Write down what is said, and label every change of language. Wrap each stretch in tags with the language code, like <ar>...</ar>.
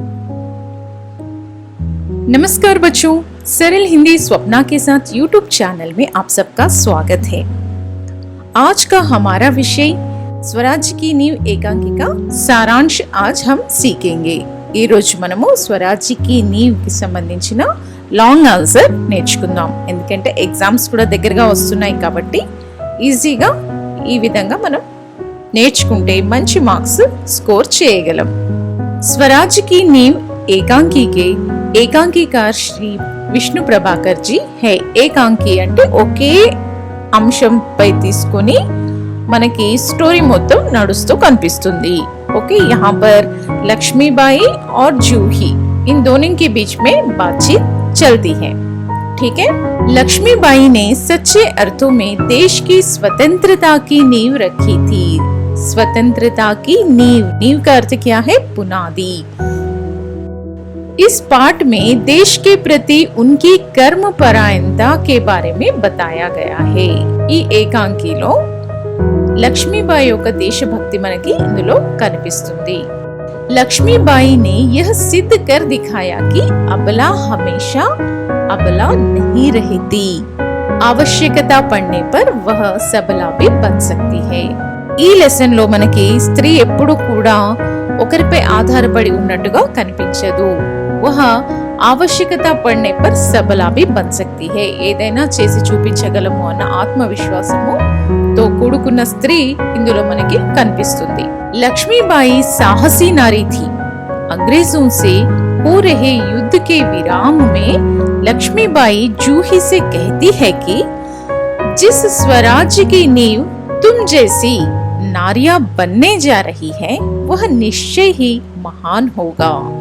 <hi>नमस्कार बच्चों, सरल हिंदी स्वप्ना के साथ यूट्यूब चैनल में आप सबका स्वागत है। आज का हमारा विषय स्वराज्य की नींव एकांकिका सारांश आज हम सीखेंगे।</hi> <te>ఈ రోజు మనము స్వరాజ్య की नींव కి సంబంధించిన లాంగ్ ఆన్సర్ నేర్చుకుందాం। ఎందుకంటే ఎగ్జామ్స్ కూడా దగ్గరగా వస్తున్నాయి కాబట్టి ఈజీగా ఈ విధంగా మనం నేర్చుకుంటే మంచి మార్క్స్ స్కోర్ చేయగలం।</te> <hi>स्वराज्य की नींव एकांकी के ఏకాంకికార్ శ్రీ విష్ణు ప్రభాకర్ जी है।</hi> <te>ఏకాంకి అంటే ఒకే అంశంపై తీసుకొని మనకి స్టోరీ మొత్తం నడుస్తూ కనిపిస్తుంది।</te> <hi>ओके, यहाँ पर लक्ष्मीबाई और जूही इन दोनों के बीच में बातचीत चलती है। ठीक है, लक्ष्मीबाई ने सच्चे अर्थों में देश की स्वतंत्रता की नींव रखी थी। स्वतंत्रता की नींव, नींव का अर्थ क्या है? पुनादी। इस पाठ में देश के प्रति उनकी कर्मपरायणता के बारे में बताया गया है।</hi> <te>ఈ ఏకాంకిలో लक्ष्मीबाई యొక్క దేశభక్తి మనకి ఇందులో కనిపిస్తుంది।</te> <hi>लक्ष्मीबाई ने यह सिद्ध कर दिखाया कि अबला हमेशा अबला नहीं रहती। आवश्यकता पड़ने पर वह सबला भी बन सकती है।</hi> <te>ఈ లెసన్ లో మనకి స్త్రీ ఎప్పుడు కూడా ఒకరిపై ఆధారపడి ఉన్నట్టుగా కనిపించదు।</te> <hi>वह आवश्यकता पड़ने पर सबला भी बन सकती है।</hi> <te>ఏదైనా చేసి చూపించగలము అన్న ఆత్మవిశ్వాసము తో కూడుకున్న స్త్రీ ఇందులో మనకి కనిపిస్తుంది।</te> <hi>लक्ष्मीबाई साहसी नारी थी। अंग्रेजों से हो रहे युद्ध के विराम में लक्ष्मीबाई जूही से कहती है कि जिस स्वराज्य की नींव तुम जैसी नारियां बनने जा रही है वह निश्चय ही महान होगा।</hi>